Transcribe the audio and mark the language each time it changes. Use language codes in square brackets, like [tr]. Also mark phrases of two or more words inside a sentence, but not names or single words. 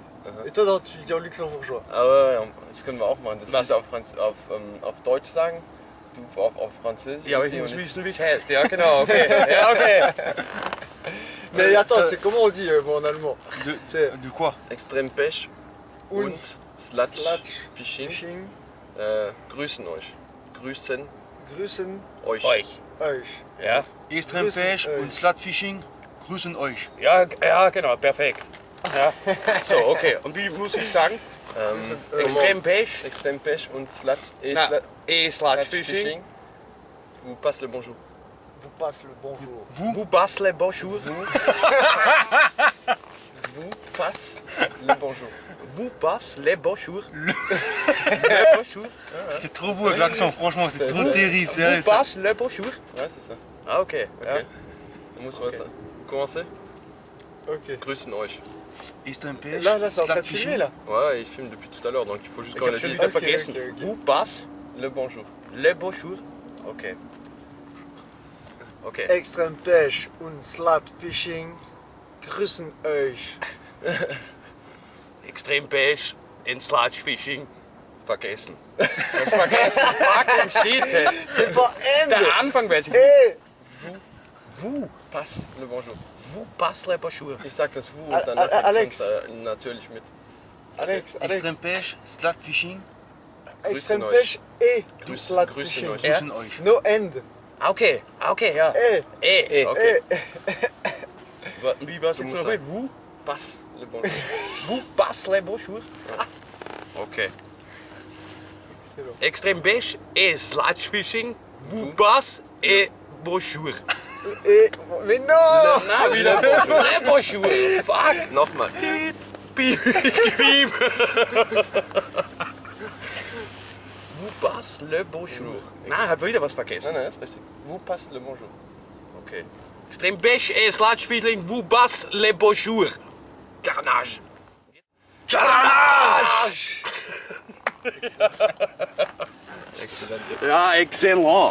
[fr] Et toi, non, tu le dis en luxembourgeois. Ah ouais, [de] das können wir auch machen. Das ist auf Deutsch sagen, du auf Französisch. Ja, aber ich muss wissen, wie es heißt. Ja, genau, okay. Ja, okay. [fr] Mais attends, c'est comment on dit en allemand? Du quoi? [de] Extrem Pech und Sludge Fishing. Fishing. Grüßen euch. Grüßen Grüßen euch. Euch. Ja. Extrem Pech und Slutfishing grüßen euch. Ja, ja, genau, perfekt. Ja. So, okay. Und wie muss ich sagen? Extrem Pech. Extrem Pech und Sludge. Sludge Fishing. [fr] Vous passe le bonjour. Vous passe le bonjour. Vous passe les bonjour. Vous passe le bonjour. Vous passe les bonjour. Le bonjour. C'est trop beau avec l'accent, franchement, c'est trop terrible. Vous passe le bonjour. Ouais, c'est ça. Ah, ok. Ok. On [de] muss was [fr] commencer. Ok. [de] Grüßen euch. Ist ein Pêche. [fr] Là, c'est en train de filmer là. Ouais, il filme depuis tout à l'heure, donc il faut juste [de] Ich [fr] qu'on [de] habe [fr] le [de] schon [fr] dise. [de] wieder [fr] Ok, [de] vergessen. [fr] ok, ok. Vous passe Le bonjour. le bonjour. Ok. Ok. [de] Extrem Pêche und Slatfishing grüßen euch. Extrem Pêche in Sludge Fishing. Vergessen. Vergessen. Fuck im Shit. [fr] C'est pas Ende. [de] Der Anfang weiß ich nicht. Hey, [fr] Vous Passe le bonjour. Vous passe le bonjour. [de] Ich sag das vous Al- und danach Al- Alex. kommt's natürlich mit. Alex, Extrem Pêche, Slutfishing, Extrem euch. [fr] Pêche et du [de] Grüßen Slatfishing. euch. grüßen euch. [en] No End. [de] Ah, okay. Ah, okay, ja. Hey, Okay. hey. Wie war es Du jetzt musst noch? sagen. [fr] Vous Passe le bonjour. Vous passe le bonjour. Ok. Excellent. Extrem Pêche et Sludge Fishing. Vous passe et bonjour. Et, mais non. [de] Na, wieder [fr] le bonjour. [de] Fuck. Nochmal. Piep, piep. [fr] Vous passe le bonjour. [de] Na, hat wieder was vergessen. Nein, ist richtig. [fr] Vous passe le bonjour. Okay. Extrem Pêche et Sludge Fishing. Vous passe le bonjour. Carnage. Carnage! [de] Exzellent. Ja, excellent.